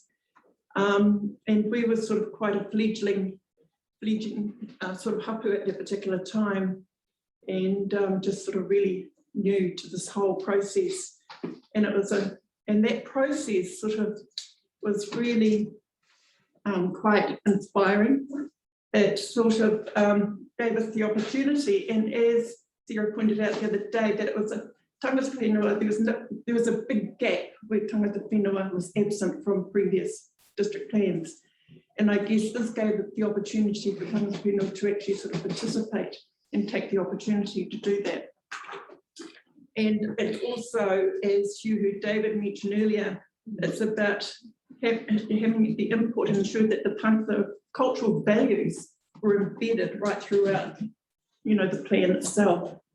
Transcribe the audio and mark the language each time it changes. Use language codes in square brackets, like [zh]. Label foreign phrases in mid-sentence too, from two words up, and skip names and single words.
[en] And we were sort of quite a fledgling sort of hapu at that particular time, and just sort of really new to this whole process. And that process sort of was really quite inspiring. It sort of gave us the opportunity, and as Sarah pointed out the other day, that it was a [mi] tangata whenua, [en] there was a big gap where [mi] tangata whenua [en] was absent from previous district plans. And I guess this gave the opportunity for [mi] tangata whenua [en] to actually sort of participate and take the opportunity to do that. And it also, as you heard David mention earlier, it's about having the input and ensure that the cultural values were embedded right throughout, the plan itself.